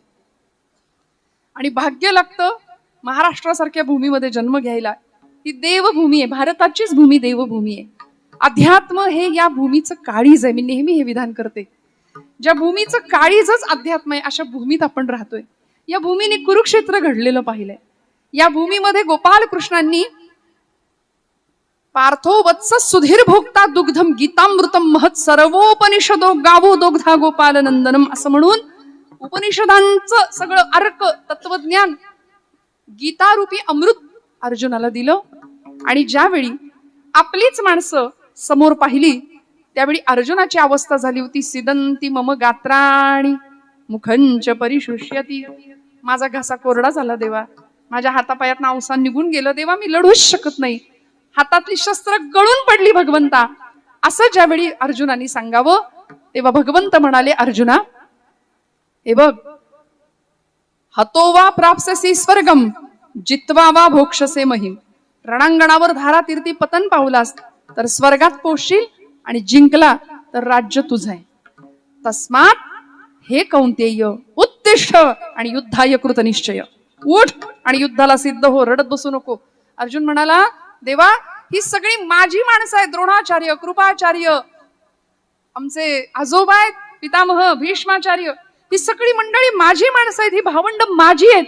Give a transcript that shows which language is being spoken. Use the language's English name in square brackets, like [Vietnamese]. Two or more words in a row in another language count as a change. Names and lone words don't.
[Marathi] आणि भाग्य लागतं महाराष्ट्रासारख्या भूमीमध्ये जन्म घ्यायला. ही देवभूमी आहे, भारताचीच भूमी देवभूमी आहे. अध्यात्म हे या भूमीचं काळीज आहे. मी नेहमी हे विधान करते, ज्या भूमीचं काळीजच अध्यात्म आहे अशा भूमीत आपण राहतोय. या भूमीने कुरुक्षेत्र घडलेलं पाहिलंय. या भूमीमध्ये गोपाल कृष्णांनी [Sanskrit] पार्थो वत्स सुधीर भोक्ता दुग्धम गीतामृतम महत् सर्वोपनिषदो गावो दोग्धा गोपाल नंदनम [Marathi] असं म्हणून उपनिषदांचं सगळं अर्क तत्वज्ञान गीतारूपी अमृत अर्जुनाला दिलं. आणि ज्यावेळी आपलीच माणसं समोर पाहिली त्यावेळी अर्जुनाची अवस्था झाली होती. [Sanskrit] सिदंती मम गात्राणी मुखंच परिशुष्यती. [Marathi] माझा घासा कोरडा झाला देवा, माझ्या हातापायात अवसान निघून गेलं देवा, मी लढूच शकत नाही, हातातली शस्त्र गळून पडली भगवंता. असं ज्यावेळी अर्जुनाने सांगावं तेव्हा भगवंत म्हणाले, अर्जुना हे बघ, [Sanskrit] हतो वा प्राप्स्यसि स्वर्गम जित्वा वा भोक्षसे महिम. [Marathi] रणांगणावर धारा तीर्थी पतन पावलास तर स्वर्गात पोहोचशील आणि जिंकला तर राज्य तुझं आहे. [Sanskrit] तस्मात हे कौंतेय उत्तिष्ठ आणि युद्धाय कृत निश्चय. [Marathi] उठ आणि युद्धाला सिद्ध हो, रडत बसू नको. अर्जुन म्हणाला, देवा ही सगळी माझी माणसं आहेत. द्रोणाचार्य, कृपाचार्य, आमचे आजोबा आहेत, पितामह भीष्माचार्य, ही सगळी मंडळी माझी माणसं आहेत, ही भावंड माझी आहेत.